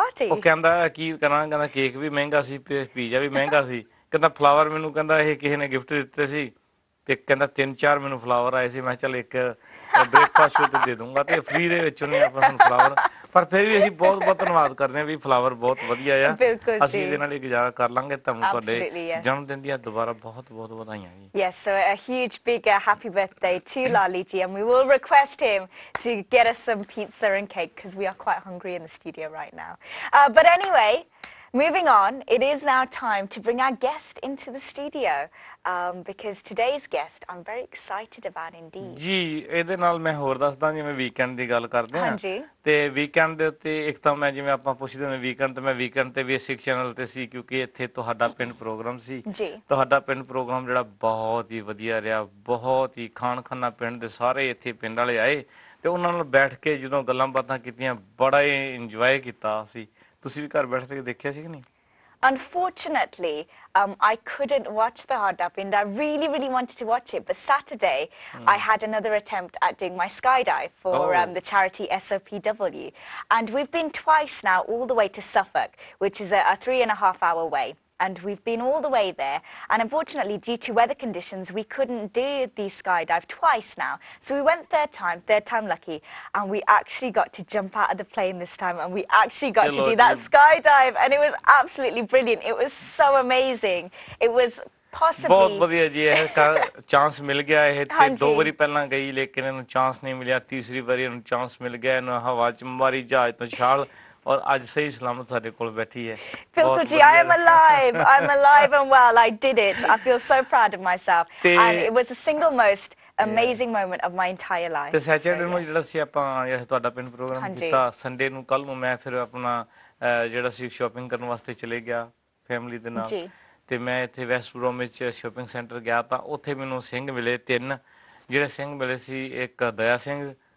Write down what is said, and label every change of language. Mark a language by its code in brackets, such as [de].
[pa] ਉਹ ਕਹਿੰਦਾ ਕੀ ਕਰਾਂ ਕਹਿੰਦਾ ਕੇਕ ਵੀ ਮਹਿੰਗਾ ਸੀ ਪੀਜ਼ਾ ਵੀ ਮਹਿੰਗਾ ਸੀ ਕਹਿੰਦਾ ਫਲਾਵਰ ਮੈਨੂੰ ਕਹਿੰਦਾ ਇਹ ਕਿਸੇ ਨੇ ਗਿਫਟ ਦਿੱਤੇ ਸੀ ਤੇ ਕਹਿੰਦਾ 3-4 ਮੈਨੂੰ ਫਲਾਵਰ ਆਏ ਸੀ ਮੈਂ ਚੱਲ ਇੱਕ ਬ੍ਰੇਕਫਾਸਟ ਸ਼ੋ ਤੇ ਦੇ ਦੂੰਗਾ ਤੇ ਫ੍ਰੀ ਦੇ ਵਿੱਚ ਉਹਨੇ ਆਪਾਂ ਨੂੰ ਫਲਾਵਰ ਪਰ ਫਿਰ ਵੀ ਅਸੀਂ ਬਹੁਤ ਬਹੁਤ ਧੰਨਵਾਦ ਕਰਦੇ ਹਾਂ ਵੀ ਫਲਾਵਰ ਬਹੁਤ ਵਧੀਆ ਆ ਅਸੀਂ ਇਹਦੇ ਨਾਲ ਹੀ ਗੁਜ਼ਾਰਾ ਕਰ ਲਾਂਗੇ ਤੁਹਾਨੂੰ ਤੁਹਾਡੇ ਜਨਮ ਦਿਨ ਦੀਆਂ ਦੁਬਾਰਾ ਬਹੁਤ ਬਹੁਤ ਵਧਾਈਆਂ ਜੀ [en] Yes, so a huge big happy birthday to Lali ji and we will request him to get us some pizza and cake because we are quite hungry in the studio right now. But anyway, moving on, it is now time to bring our guest into the studio. Because today's guest I'm very excited about indeed. [pa] ਜੀ ਇਹਦੇ ਨਾਲ ਮੈਂ ਹੋਰ ਦੱਸਦਾ ਜਿਵੇਂ weekend ਦੀ ਗੱਲ ਕਰਦੇ ਹਾਂ ਤੇ ਵੀਕਐਂਡ ਦੇ ਉੱਤੇ ਇੱਕ ਤਾਂ ਮੈਂ ਜਿਵੇਂ ਆਪਾਂ ਪੁੱਛਦੇ ਹਾਂ ਵੀਕਐਂਡ ਤੇ ਮੈਂ ਵੀਕਐਂਡ ਤੇ ਵੀ ਸਿੱਖ ਚੈਨਲ ਤੇ ਸੀ ਕਿਉਂਕਿ ਇੱਥੇ ਤੁਹਾਡਾ ਪਿੰਡ ਪ੍ਰੋਗਰਾਮ ਸੀ ਤੁਹਾਡਾ ਪਿੰਡ ਪ੍ਰੋਗਰਾਮ ਜਿਹੜਾ ਬਹੁਤ ਹੀ ਵਧੀਆ ਰਿਹਾ ਬਹੁਤ ਹੀ ਖਾਨ ਖਾਨਾ ਪਿੰਡ ਦੇ ਸਾਰੇ ਇੱਥੇ ਪਿੰਡ ਵਾਲੇ ਆਏ ਤੇ ਉਹਨਾਂ ਨਾਲ ਬੈਠ ਕੇ ਜਦੋਂ ਗੱਲਾਂ ਬਾਤਾਂ ਕੀਤੀਆਂ ਬੜਾ ਹੀ ਇੰਜੋਏ ਕੀਤਾ ਸੀ ਤੁਸੀਂ ਵੀ ਘਰ ਬੈਠ ਕੇ ਦੇਖਿਆ ਸੀ ਕਿ ਨਹੀਂ [en] Unfortunately, I couldn't watch the Hada Pind. I really wanted to watch it. But Saturday, I had another attempt at doing my skydive for the charity SOPW. And we've been twice now all the way to Suffolk, which is a 3.5-hour way. And we've been all the way there. And unfortunately, due to weather conditions, we couldn't do the skydive twice now. So we went third time lucky. And we actually got to jump out of the plane this time. And we actually got to do that skydive. And it was absolutely brilliant. It was so amazing. It was possibly... [pa] ਬਹੁਤ ਵਧੀਆ ਜੀ ਇਹ chance ਮਿਲ ਗਿਆ ਇਹ ਤੇ 2 ਵਾਰੀ ਪਹਿਲਾਂ ਗਈ ਲੇਕਿਨ ਇਹਨੂੰ ਚਾਂਸ ਨਹੀਂ ਮਿਲਿਆ ਤੀਸਰੀ ਵਾਰੀ ਇਹਨੂੰ ਚਾਂਸ ਮਿਲ ਗਿਆ ਇਹਨੂੰ ਹਵਾ 'ਚ ਮਾਰੀ ਜਹਾਜ਼ ਤੋਂ ਛਾਲ [hi] और आज सही सलामत सारे कोल बैठी है बिल्कुल जी [en] I'm alive and well I did it I feel so proud of myself and it was the single most amazing moment of my entire life [pa] ਤੇ ਸੈਟਰਡੇ ਨੂੰ ਜਿਹੜਾ ਸੀ ਆਪਾਂ ਜਿਹੜਾ ਤੁਹਾਡਾ ਪਿੰਡ ਪ੍ਰੋਗਰਾਮ ਕੀਤਾ ਸੰਡੇ ਨੂੰ ਕੱਲ ਨੂੰ ਮੈਂ ਫਿਰ ਆਪਣਾ ਜਿਹੜਾ ਸੀ ਸ਼ਾਪਿੰਗ ਕਰਨ ਵਾਸਤੇ ਚਲੇ ਗਿਆ ਫੈਮਿਲੀ ਦੇ ਨਾਲ ਤੇ ਮੈਂ ਇੱਥੇ ਵੈਸਟ ਬ੍ਰੋਮ ਵਿੱਚ ਸ਼ਾਪਿੰਗ ਸੈਂਟਰ ਗਿਆ ਤਾਂ ਉੱਥੇ ਮੈਨੂੰ ਸਿੰਘ ਮਿਲੇ 3 ਜਿਹੜੇ ਸਿੰਘ ਮਿਲੇ ਸੀ ਇੱਕ ਦਇਆ ਸਿੰਘ